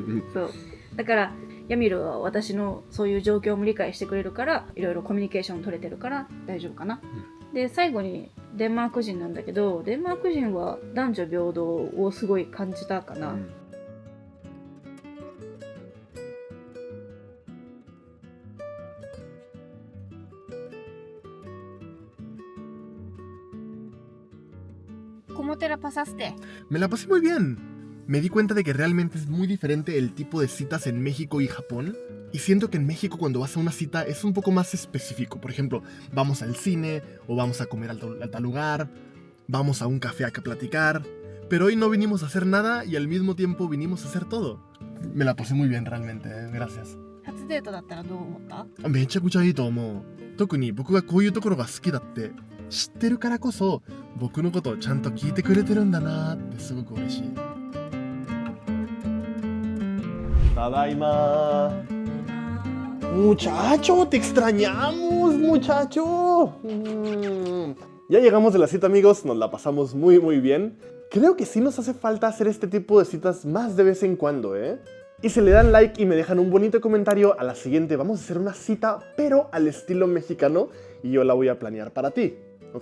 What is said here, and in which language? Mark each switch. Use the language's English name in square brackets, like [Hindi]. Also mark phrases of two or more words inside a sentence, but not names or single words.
[Japanese] そうだからヤミルは私のそういう状況も理解してくれるから、いろいろコミュニケーション取れてるから大丈夫かな。で最後にデンマーク人なんだけど、デンマーク人は男女平等をすごい感じたかな。 [Spanish] ¿Cómo te la pasaste? Me la pasé muy bien. Me di cuenta de que realmente es muy diferente el tipo de citas en México y Japón. Y siento que en México cuando vas a una cita es un poco más específico. Por ejemplo, vamos al cine o vamos a comer a tal lugar, vamos a un café a platicar. Pero hoy no vinimos a hacer nada y al mismo tiempo vinimos a hacer todo. Me la pasé muy bien realmente, gracias. [Japanese] 初デートだったらどう思った？めちゃくちゃいいと思う。特に僕がこういうところが好きだって知ってるからこそ、僕のことをちゃんと聞いてくれてるんだなってすごく嬉しい。 [Spanish] ただいま。Muchacho, te extrañamos, muchacho. Ya llegamos de la cita, amigos, nos la pasamos muy bien. Creo que sí nos hace falta hacer este tipo de citas más de vez en cuando, ¿eh? Y si le dan like y me dejan un bonito comentario, a la siguiente vamos a hacer una cita, pero al estilo mexicano, y yo la voy a planear para ti, ¿ok?